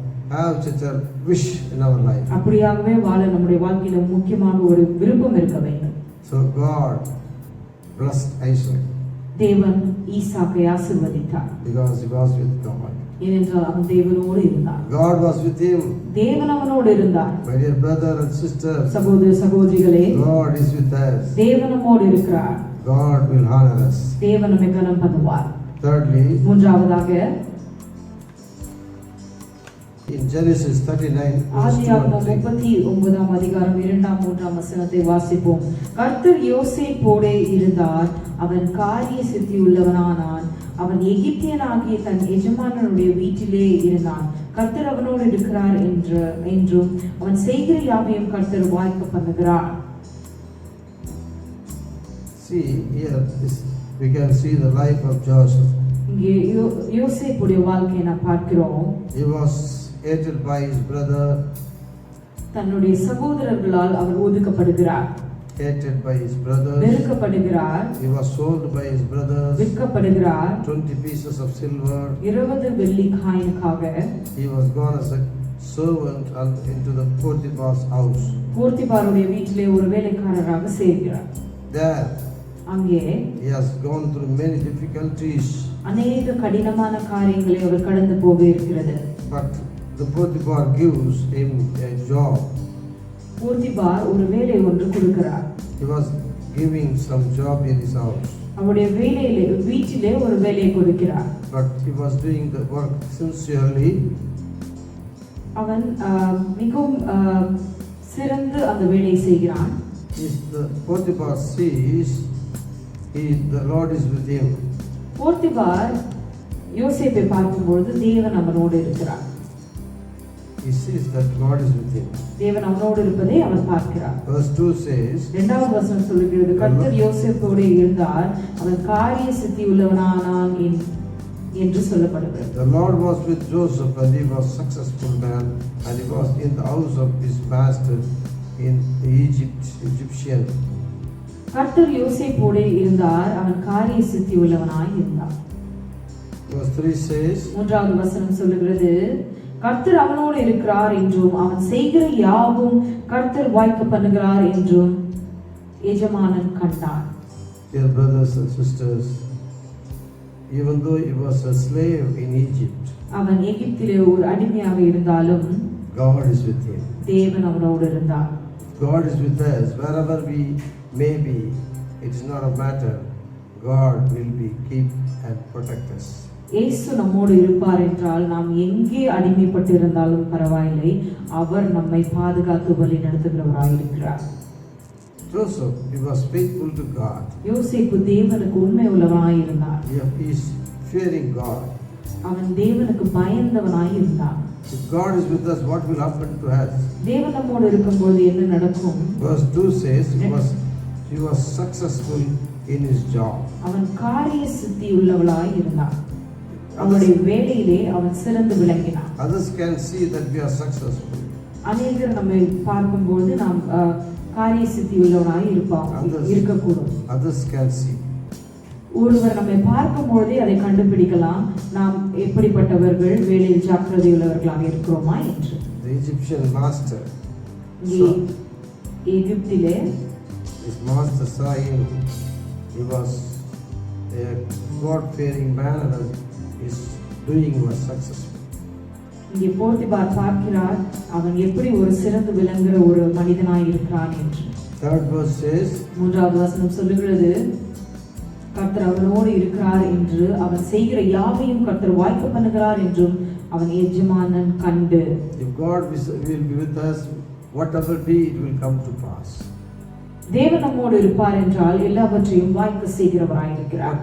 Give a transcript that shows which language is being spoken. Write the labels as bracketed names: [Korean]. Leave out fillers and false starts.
[English] have such a wish in our life. [Tamil] அப்படியாகவே வாழ நம்முடைய வாழ்க்கையில முக்கியமான ஒரு விருப்பம் இருக்க வேண்டும். [English] So God blessed Isaac [Tamil] தேவன் ஈசாக்கை ஆசீர்வதித்தார். [English] because he was with God. [Tamil] ஏனென்றால் அவன் தேவனோடு இருந்தார். [English] God was with him. [Tamil] தேவன் அவனோடு இருந்தார். [English] My dear brother and sister, [Tamil] சகோதர சகோதரிகளே, [English] God is with us. [Tamil] தேவன் நம்மோடு இருக்கிறார். [English] God will honor us. [Tamil] தேவன் நம்மை கனம் பண்ணுவார். [English] Thirdly, [Tamil] மூன்றாவதாக [English] in Genesis 39 verse 2 [Tamil] ஆதியாகமம் [English] and 3. [Tamil] 39ஆம் அதிகாரம் 2-3 வசனத்தை வாசிப்போம். கர்த்தர் யோசேப்போடே இருந்தார், அவன் காரிய சித்தி உள்ளவனானான், அவன் எகிப்தியனாகிய தன் எஜமானனுடைய வீட்டிலே இருந்தான். கர்த்தர் அவனோடு இருக்கிறார் என்றும் அவன் செய்கிற யாவையும் கர்த்தர் வாய்க்க பண்ணுகிறார். [English] See here we can see the life of Joseph. [Tamil] இங்கே யோசேப்புடைய வாழ்க்கையை நாம் பார்க்கிறோம். [English] He was hated by his brother, [Tamil] தன்னுடைய சகோதரர்களால் அவர் ஒதுக்கப்படுகிறார், [English] hated by his brothers. [Tamil] வெறுக்கப்படுகிறார், [English] He was sold by his brothers, [Tamil] விற்கப்படுகிறார். [English] 20 pieces of silver. [Tamil] 20 வெள்ளி காயினுக்காக [English] He was gone as a servant into the Potiphar's house. [Tamil] போர்த்திபாருடைய வீட்டிலே ஒரு வேலைக்காரராக சேர்கிறார். [English] There [Tamil] அங்கே [English] he has gone through many difficulties, [Tamil] அநேக கடினமான காரியங்களை அவர் கடந்து போக இருக்கிறது. [English] but the Potiphar gives him a job. [Tamil] Potiphar ஒரு வேலை ஒன்று கொடுக்கிறார். [English] He was giving some job in his house, [Tamil] அவருடைய வீட்டிலே ஒரு வேலையை கொடுக்கிறார். [English] but he was doing the work sincerely. [Tamil] அவன் மிகவும் சிறந்து அந்த வேலையை செய்கிறான். [English] If the Potiphar sees the Lord is with him, [Tamil] Potiphar யோசேப்பை பார்க்கும்போது தேவன் அவனோடு இருக்கிறார். [English] he sees that God is with him. [Tamil] தேவன் அவனோடு இருப்பதை அவன் பார்க்கிறார். [English] Verse 2 says, [Tamil] 2வது வசனம் சொல்லுகிறது, கர்த்தர் யோசேப்போடு இருந்தார், அவன் காரிய சித்தி உள்ளவனானான் என்று சொல்லப்படுகிறது. [English] the Lord was with Joseph and he was successful man, and he was in the house of his master in Egyptian. [Tamil] கர்த்தர் யோசேப்போடு இருந்தார், அவன் காரிய சித்தி உள்ளவனாய் இருந்தார். [English] Verse 3 says, [Tamil] 3வது வசனம் சொல்லுகிறது, கர்த்தர் அவனோடு இருக்கிறார் என்றும் அவன் செய்கிற யாவும் கர்த்தர் வாய்க்க பண்ணுகிறார் என்றும் எஜமானன் கண்டார். [English] dear brothers and sisters, even though he was a slave in Egypt, [Tamil] அவன் எகிப்திலே ஒரு அடிமையாக இருந்தாலும் [English] God is with him. [Tamil] தேவன் அவனோடு இருந்தார். [English] God is with us wherever we may be. It is not a matter. God will keep and protect us. [Tamil] இயேசு நம்மோடு இருப்பார் என்றால் நாம் எங்கே அடிமைப்பட்டு இருந்தாலும் பரவாயில்லை, அவர் நம்மை பாதுகாத்து வழி நடத்துகிறவராய் இருக்கிறார். [English] Joseph, he was faithful to God. [Tamil] யோசேப்பு தேவனுக்கு உண்மை உள்ளவனாய் இருந்தார். [English] He is fearing God. [Tamil] அவன் தேவனுக்கு பயந்தவனாய் இருந்தான். [English] If God is with us, what will happen to us? [Tamil] தேவன் நம்மோடு இருக்கும்போது என்ன நடக்கும்? [English] Verse 2 says he was successful in his job. [Tamil] அவன் காரிய சித்தி உள்ளவளாய் இருந்தான். அவனுடைய வேலையிலே அவன் சிறந்து விளங்கினான். [English] Others can see that we are successful. [Tamil] அநேகர் நம்மை பார்க்கும்போது நாம் காரிய சித்தி உள்ளவனாய் இருக்கக்கூடும். [English] Others can see. [Tamil] ஒருவர் நம்மை பார்க்கும்போதே அதை கண்டுபிடிக்கலாம், நாம் எப்படிப்பட்டவர்கள், வேலையில் ஜாக்கிரதை உள்ளவர்களாக இருக்கிறோமா என்று. [English] The Egyptian master, [Tamil] எகிப்திலே [English] his master saw him. He was a God-fearing man and his doing was successful. [Tamil] இங்கே போர்த்திபார் பார்க்கிறார், அவன் எப்படி ஒரு சிறந்து விளங்குகிற ஒரு மனிதனாய் இருக்கிறான் என்று. [English] Third verse says, [Tamil] 3வது வசனம் சொல்லுகிறது, கர்த்தர் அவனோடு இருக்கிறார் என்று அவன் செய்கிற யாவையும் கர்த்தர் வாய்க்க பண்ணுகிறார் என்றும் அவன் எஜமானன் கண்டு. [English] if God will be with us, whatever be, it will come to pass. [Tamil] தேவன் நம்மோடு இருப்பார் என்றால் எல்லாவற்றையும் வாய்க்க செய்கிறவராய் இருக்கிறார்.